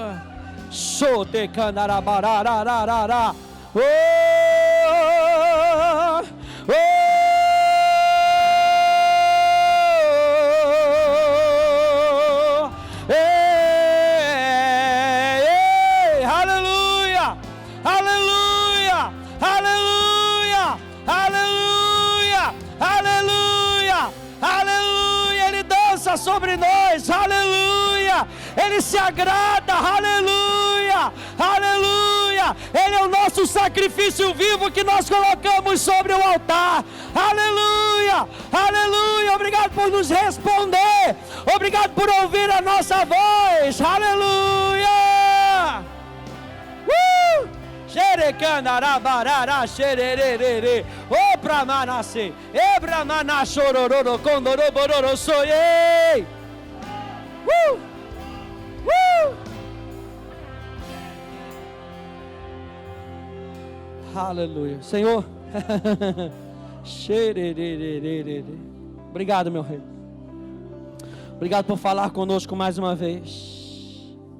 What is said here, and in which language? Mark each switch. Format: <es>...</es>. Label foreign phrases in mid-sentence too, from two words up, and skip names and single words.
<pt>Sote, candarabararararará. Oh, oh, ei, aleluia, aleluia, aleluia, aleluia, aleluia, aleluia. Ele dança sobre nós, aleluia. Ele se agrada, aleluia, aleluia. Ele é o nosso sacrifício vivo que nós colocamos sobre o altar, aleluia, aleluia. Obrigado por nos responder, obrigado por ouvir a nossa voz, aleluia. Xerecanarabarará, xerererê, o pramanase, ebramana chorororo, condorobororo, soyei. Aleluia. Senhor, obrigado, meu rei. Obrigado por falar conosco mais uma vez.</pt>